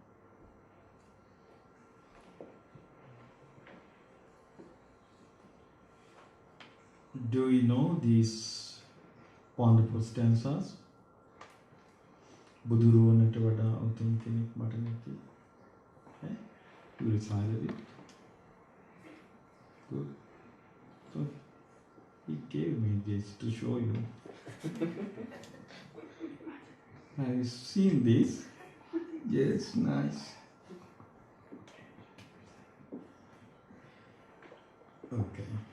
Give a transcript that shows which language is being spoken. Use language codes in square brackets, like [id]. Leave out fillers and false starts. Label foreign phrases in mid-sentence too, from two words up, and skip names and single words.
[en] Do you know these wonderful stanzas? [si] බුදුරුවනට වඩා උතුම් කෙනෙක් මට නැති. [en] You recited it. Good. So he gave me this to show you. Have you seen this? Yes, nice. Okay.